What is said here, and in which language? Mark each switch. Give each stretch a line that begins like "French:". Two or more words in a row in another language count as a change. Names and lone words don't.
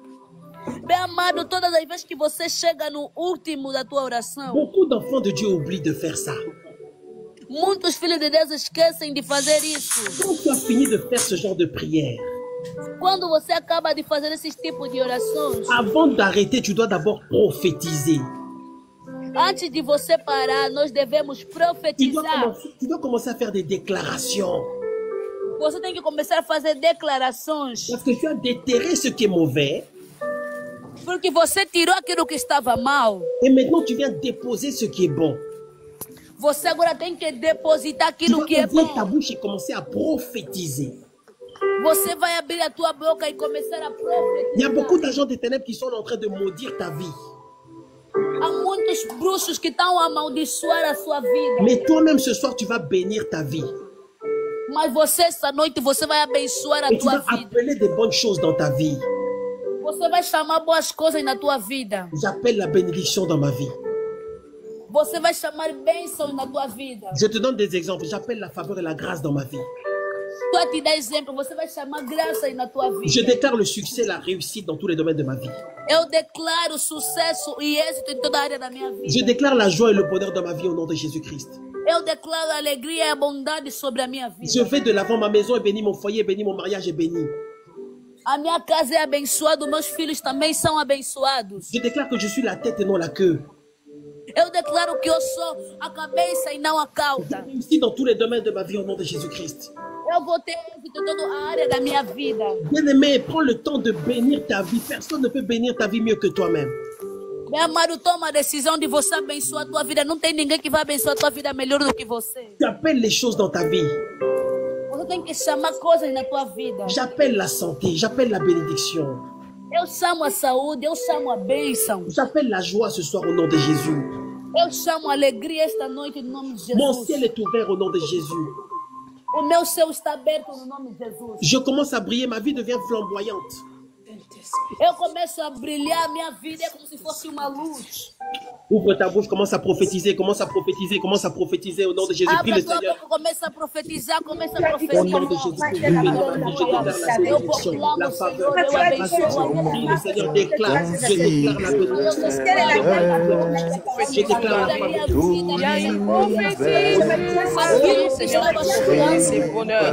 Portuguese: bem amado, todas as vezes que você chega no último da tua oração,
French: beaucoup d'enfants de Dieu oublient de faire ça.
Portuguese: muitos filhos de Deus esquecem de fazer isso.
French: Quand tu as fini de faire ce genre de prière,
Portuguese: Quando você acaba de fazer esse tipo de orações,
French: avant d'arrêter, tu dois d'abord prophétiser.
Portuguese: antes de você parar, nós devemos profetizar.
French: Tu dois commencer à faire des déclarations.
Portuguese: Você tem que começar a fazer declarações.
French: Parce que tu as déterré ce qui est mauvais.
Portuguese: Porque você tirou aquilo que estava mal.
French: Et maintenant, tu viens déposer ce qui est bon.
Portuguese: Você agora tem que depositar
French: Tu
Portuguese: aquilo
French: dois
Portuguese: que é
French: ouvrir ta
Portuguese: bom.
French: bouche et commencer à prophétiser.
Portuguese: Você vai abrir a tua boca e começar a
French: Il y a beaucoup
Portuguese: profetizar.
French: d'agents des ténèbres qui sont en train de maudire ta vie.
Portuguese: Há muitos bruxos que estão a amaldiçoar a sua vida.
French: Mais toi-même, ce soir, tu vas bénir ta vie.
Portuguese: Mas você, essa noite, você vai abençoar a
French: Et tu
Portuguese: tua
French: vas
Portuguese: vida.
French: appeler des bonnes choses dans ta vie.
Portuguese: Você vai chamar boas coisas na tua vida.
French: J'appelle la bénédiction dans ma vie.
Portuguese: Você vai chamar bênçãos na tua vida.
French: Je te donne des exemples. J'appelle la faveur et la grâce dans ma vie.
Portuguese: Estou a te dar exemplo. Você vai chamar graças na tua
French: Je
Portuguese: vida.
French: déclare le succès, la réussite dans tous les domaines de ma vie.
Portuguese: Eu declaro sucesso e êxito em toda a área da minha
French: Je
Portuguese: vida.
French: déclare la joie et le bonheur dans ma vie au nom de Jésus-Christ.
Portuguese: Eu declaro a alegria e a bondade sobre a minha
French: Je
Portuguese: vida.
French: vais de l'avant, ma maison est bénie, mon foyer est béni, mon mariage est béni.
Portuguese: A minha casa é abençoada, meus filhos também são abençoados.
French: Je déclare que je suis la tête et non la queue.
Portuguese: Eu declaro que eu sou a cabeça e não a cauda.
French: Réussis dans tous les domaines de ma vie au nom de Jésus-Christ.
Portuguese: Eu vou ter êxito em toda a área da minha vida.
French: Bien-aimé, prends le temps de bénir ta vie. Personne ne peut bénir ta vie mieux que toi-même.
Portuguese: Meu amado, toma a decisão de você abençoar a tua vida. Não tem ninguém que vai abençoar a tua vida melhor do que você.
French: Tu appelles les choses dans ta vie.
Portuguese: Você tem que chamar coisas na tua vida.
French: J'appelle la santé, j'appelle la bénédiction.
Portuguese: Eu chamo a saúde, eu chamo a bênção.
French: J'appelle la joie ce soir au nom de Jésus.
Portuguese: Eu chamo a alegria esta noite em nome de Jesus.
French: Mon ciel est ouvert au nom de Jésus.
Portuguese: O meu céu está aberto no nome de Jesus.
French: Je commence à briller, ma vie devient flamboyante.
Portuguese: Eu começo a brilhar, minha vida é como se fosse uma luz.
French: Ouvre ta bouche, commence à prophétiser, commence à prophétiser, commence à prophétiser au nom de Jésus. Prie le Seigneur.
Portuguese: Começa a profetizar, começa a
French: Au
Portuguese: profetizar.
French: nom de Jésus, je déclare la bénédiction, la faveur, la grâce. Prie le Seigneur, déclare, je déclare la bénédiction. Je déclare la faveur. Il y a une prophétie. C'est bonheur.